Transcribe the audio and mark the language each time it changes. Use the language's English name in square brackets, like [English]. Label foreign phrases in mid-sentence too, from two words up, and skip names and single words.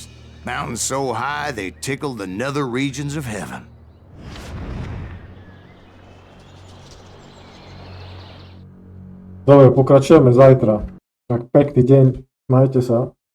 [English] Mountains so high they tickled the nether regions of heaven. [Slovak] Dobra, pokračujemy zajtra. Tak pekný deň, majte sa.